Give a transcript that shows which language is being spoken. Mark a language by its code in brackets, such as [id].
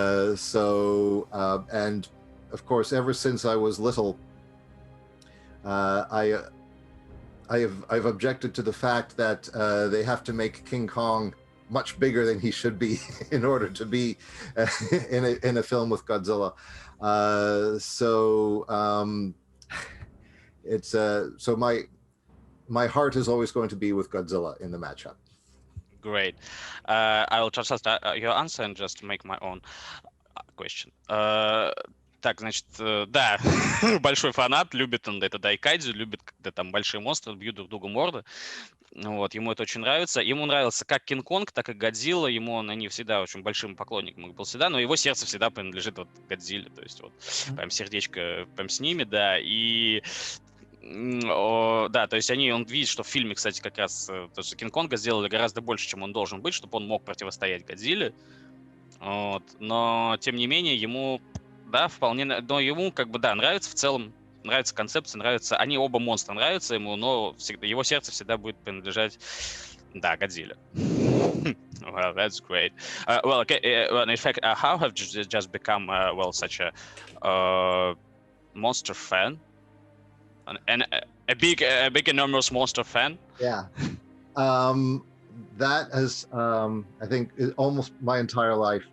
[en] And of course, ever since I was little, I've objected to the fact that they have to make King Kong much bigger than he should be in order to be in a film with Godzilla. So my heart is always going to be with Godzilla in the matchup. Great. I will translate your answer and just make my own question. [ru] Так, значит, да, большой фанат, любит он это дайкайдзю, любит, когда там большие монстры бьют друг другу морды. Вот, ему это очень нравится. Ему нравился как Кинг-Конг, так и Годзилла. Они всегда очень большим поклонником был всегда, но его сердце всегда принадлежит вот Годзилле. То есть вот прям сердечко прям с ними, да. И да, то есть он видит, что в фильме, кстати, как раз то, что Кинг-Конга сделали гораздо больше, чем он должен быть, чтобы он мог противостоять Годзилле. Вот. Но, тем не менее, ему, да, вполне... Но ему, как бы, да, нравится в целом, нравится концепция, нравится... Они оба монстра нравятся ему, но его сердце всегда будет принадлежать, да, Годзилле. [en] Well, that's great. Well, okay, well, in fact, how have you just become, well, such a monster fan? And a big enormous monster fan? Yeah. That has, I think, almost my entire life.